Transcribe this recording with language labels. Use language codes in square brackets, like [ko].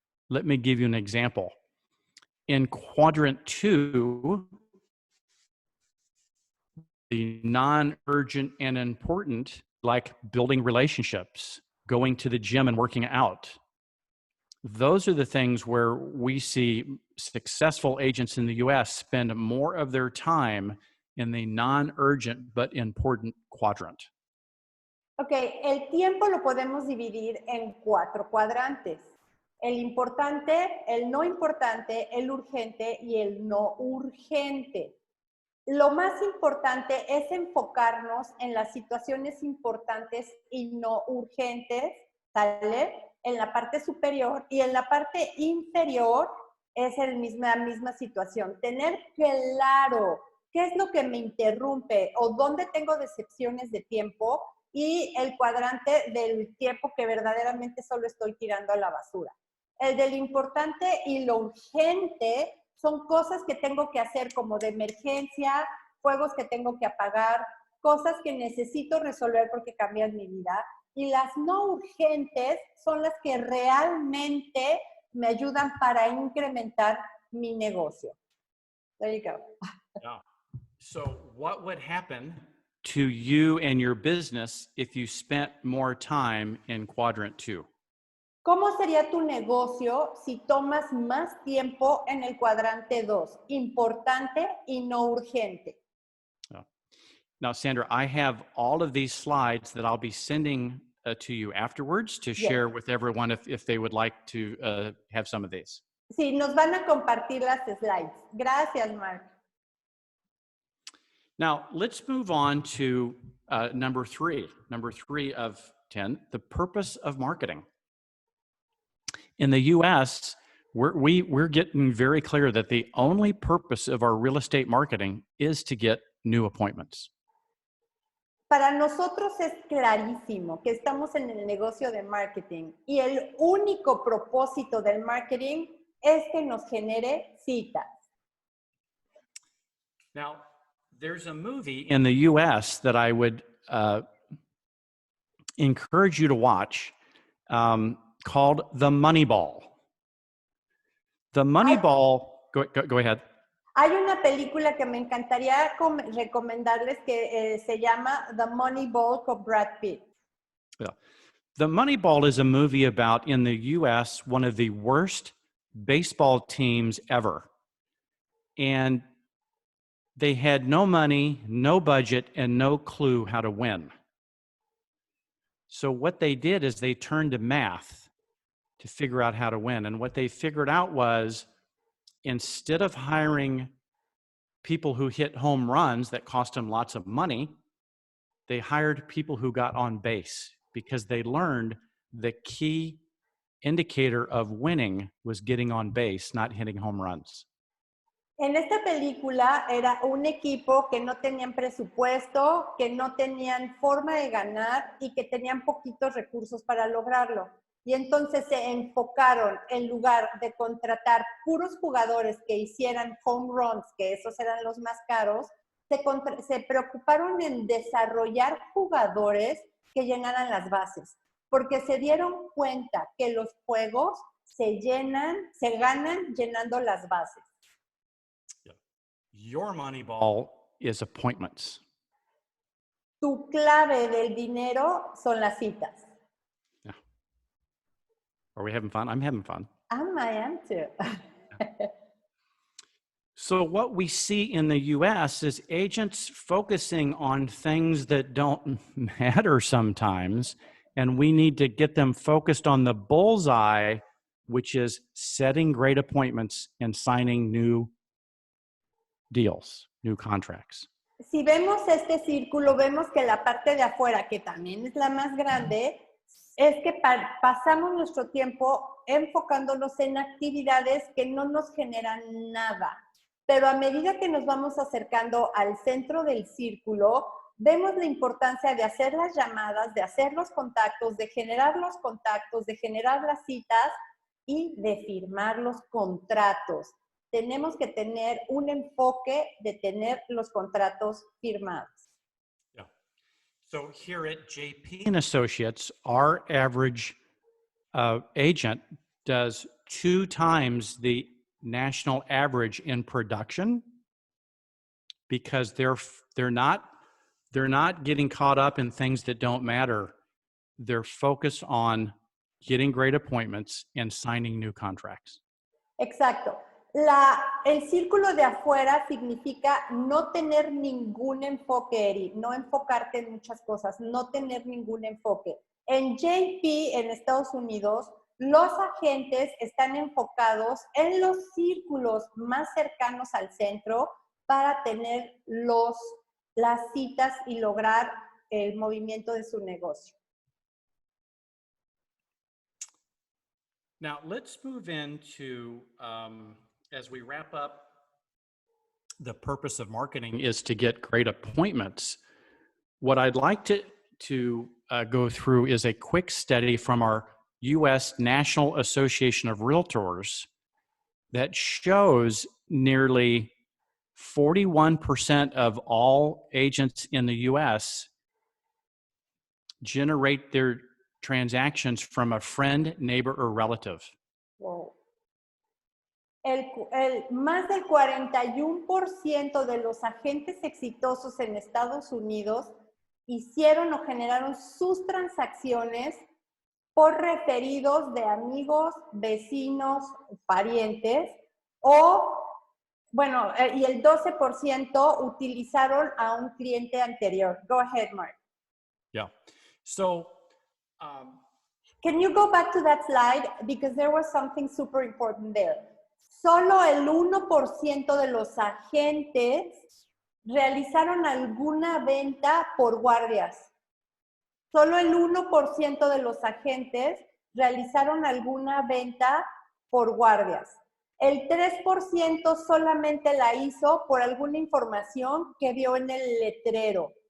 [en] Let me give you an example. In quadrant 2, the non-urgent and important, like building relationships, going to the gym and working out. Those are the things where we see successful agents in the US spend more of their time in the non-urgent but important quadrant. [es] Ok, el tiempo lo podemos dividir en 4 cuadrantes. El importante, el no importante, el urgente y el no urgente. Lo más importante es enfocarnos en las situaciones importantes y no urgentes, ¿sale? En la parte superior, y en la parte inferior es la misma situación. Tener claro qué es lo que me interrumpe o dónde tengo decepciones de tiempo, y el cuadrante del tiempo que verdaderamente solo estoy tirando a la basura. El del importante y lo urgente son cosas que tengo que hacer como de emergencia, fuegos que tengo que apagar, cosas que necesito resolver porque cambian mi vida. Y las no urgentes son las que realmente me ayudan para incrementar mi negocio. [en] There you go. Yeah. So what would happen to you and your business if you spent more time in quadrant 2? [es] ¿Cómo sería tu negocio si tomas más tiempo en el cuadrante 2? Importante y no urgente. [en] Now, Sandra, I have all of these slides that I'll be sending to you afterwards to share with everyone if they would like to have some of these. [es] Sí, nos van a compartir las slides. Gracias, Mark. [en] Now, let's move on to number 3. Number 3 of 10, the purpose of marketing. In the U.S., we're getting very clear that the only purpose of our real estate marketing is to get new appointments. [es] Para nosotros es clarísimo que estamos en el negocio de marketing y el único propósito del marketing es que nos genere citas. [en] Now, there's a movie in the U.S. that I would encourage you to watch called The Moneyball. The Moneyball, go ahead. [es] Hay una película que me encantaría recomendarles que se llama The Moneyball con Brad Pitt. [en] Yeah. The Moneyball is a movie about, in the U.S., one of the worst baseball teams ever. And they had no money, no budget, and no clue how to win. So what they did is they turned to math to figure out how to win. And what they figured out was, instead of hiring people who hit home runs that cost them lots of money, they hired people who got on base, because they learned the key indicator of winning was getting on base, not hitting home runs. [es] En esta película era un equipo que no tenían presupuesto, que no tenían forma de ganar y que tenían poquitos recursos para lograrlo. Y entonces se enfocaron, en lugar de contratar puros jugadores que hicieran home runs, que esos eran los más caros, se preocuparon en desarrollar jugadores que llenaran las bases, porque se dieron cuenta que los juegos se ganan llenando las bases. [en] Your Moneyball is appointments. [es] Tu clave del dinero son las citas. [en] Yeah. Are we having fun? I'm having fun. I am too. So what we see in the U.S. is agents focusing on things that don't matter sometimes, and we need to get them focused on the bullseye, which is setting great appointments and signing new deals, new contracts. [es] Si vemos este círculo, vemos que la parte de afuera, que también es la más grande, es que pasamos nuestro tiempo enfocándonos en actividades que no nos generan nada. Pero a medida que nos vamos acercando al centro del círculo, vemos la importancia de hacer las llamadas, de hacer los contactos, de generar los contactos, de generar las citas y de firmar los contratos. Tenemos que tener un enfoque de tener los contratos firmados. [en] Yeah. So here at JP & Associates, our average agent does 2 times the national average in production, because they're not getting caught up in things that don't matter. They're focused on getting great appointments and signing new contracts. [es] Exacto. El círculo de afuera significa no tener ningún enfoque, Eri, no enfocarte en muchas cosas, no tener ningún enfoque. En JP, en Estados Unidos, los agentes están enfocados en los círculos más cercanos al centro para tener las citas y lograr el movimiento de su negocio. [en] Now, let's move into, as we wrap up, the purpose of marketing is to get great appointments. What I'd like to go through is a quick study from our U.S. National Association of Realtors that shows nearly 41% of all agents in the U.S. generate their transactions from a friend, neighbor, or relative. Wow. [es] Más del 41% de los agentes exitosos en Estados Unidos hicieron o generaron sus transacciones por referidos de amigos, vecinos, parientes, y el 12% utilizaron a un cliente anterior. [en] Go ahead, Mark. Yeah. So, can you go back to that slide? Because there was something super important there. [es] Solo el 1% de los agentes realizaron alguna venta por guardias. Solo el 1% de los agentes realizaron alguna venta por guardias. El 3% solamente la hizo por alguna información que vio en el letrero.